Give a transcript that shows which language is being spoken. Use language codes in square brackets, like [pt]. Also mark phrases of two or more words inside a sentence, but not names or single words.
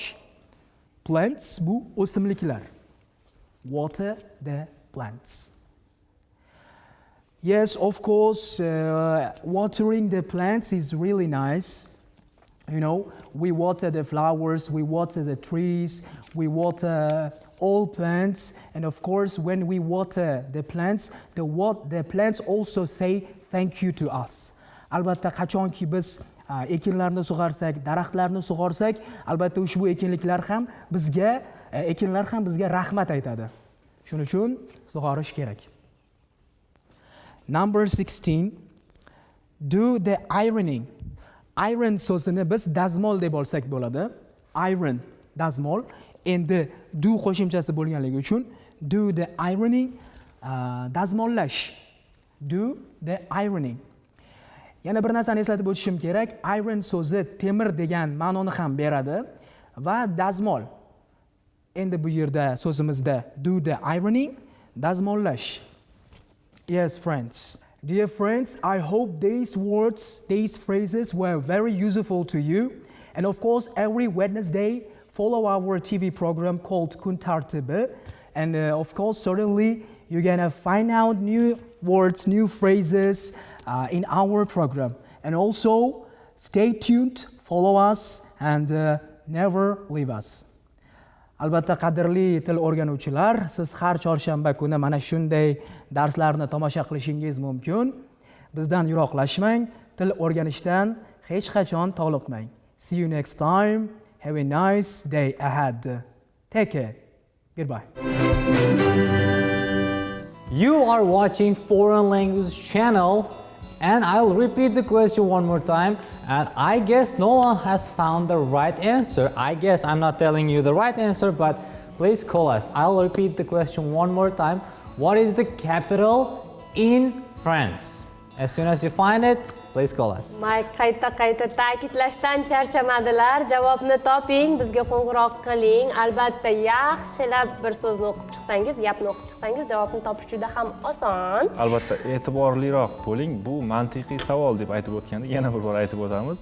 [uz] Plants bu o'simliklar. [en] Water the plants. Yes, of course, watering the plants is really nice. You know, we water the flowers, we water the trees, we water all plants, and of course, when we water the plants, the plants also say thank you to us. [uz] Albatta, qachonki biz ekinlarni sug'arsak, daraxtlarni sug'arsak, albatta ushbu ekinliklar ham bizga ekinlar ham bizga rahmat aytadi. Shuning uchun sug'orish kerak. [en] Number 16. Do the ironing. [uz] Iron so'zini biz dazmol deb olsak bo'ladi. Iron, dazmol. Endi do qo'shimchasi bo'lganligi uchun [en] do the ironing, [uz] dazmollash. [en] Do the ironing. [uz] Yana bir narsani eslatib o'tishim kerak. Iron so'zi temir degan ma'noni ham beradi va dazmol. Endi bu yerda so'zimizda [en] do the ironing, [uz] dazmollash. [en] Yes, friends. Dear friends, I hope these words, these phrases were very useful to you. And of course, every Wednesday, follow our TV program called Kun Tartibi. And of course, certainly, you're going to find out new words, new phrases in our program. And also, stay tuned, follow us, and never leave us. [uz] Albatta qadrli til o'rganuvchilar, siz har chorshanba kuni mana shunday darslarni tomosha qilishingiz mumkin. Bizdan yiroqlashmang, til o'rganishdan hech qachon toliqmang. [en] See you next time. Have a nice day ahead. Take care. Goodbye. You are watching Foreign Language Channel, and I'll repeat the question one more time. And I guess no one has found the right answer. I guess I'm not telling you the right answer, but please call us. I'll repeat the question one more time. What is the capital in France? As soon as you find it, please call us. [uz] Mike qayta ta'kidlashdan charchamadilar. Javobni toping, bizga qo'ng'iroq qiling. Albatta, yaxshilab bir so'zni o'qib chiqsangiz, gapni o'qib chiqsangiz, javobni topish juda ham oson. Albatta, e'tiborliroq bo'ling. Bu mantiqiy savol deb aytib o'tganda yana bir bor aytib o'tamiz.